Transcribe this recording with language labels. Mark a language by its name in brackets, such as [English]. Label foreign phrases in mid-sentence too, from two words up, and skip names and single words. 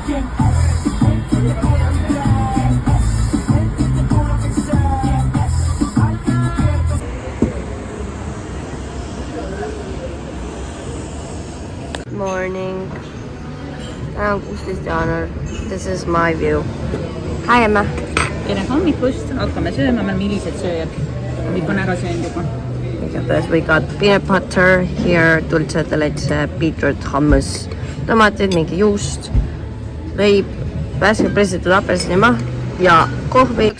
[English] Morning. [Estonian] Täna on 16. jaanuar. [English] This is my view. Hi, Emma. [Estonian] Tere hommikust, hakkame sööma, me millised sööjad. Kõik on ära söönud juba. [English] Igatahes we got peanut butter here, dulce de leche, [Estonian] beetroot, hummus, tomatid, mingi juust, leib, värskelt pressitud apelsinimaha ja kohvi.